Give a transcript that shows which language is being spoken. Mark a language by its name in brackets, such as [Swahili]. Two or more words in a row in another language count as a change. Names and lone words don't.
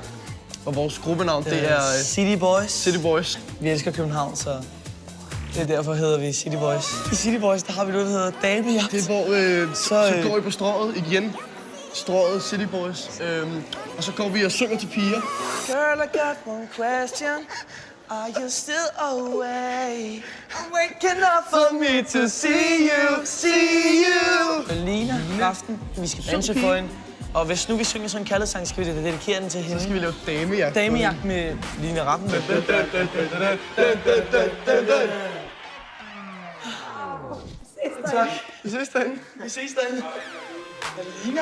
[Danish] Og vores gruppenavn, det er... City Boys. City Boys. Vi elsker København, så det er derfor hedder vi City Boys. I City Boys, der har vi noget, der hedder damejagt. Det er hvor, så går vi på strået igen. Strået City Boys. Og så går vi og synger til piger. [English] Girl, I got one question. Are you still away? I'm waking up for me to see you. [Danish] Lina, aften. Vi skal danse for hende. Og hvis nu vi synger sådan en kærlighedssang, skal vi dedikere den til hende. Så skal vi lave damejagt. Damejagt med Line Rappen. Tak. Vi ses derinde. Vi ses derinde. Lina.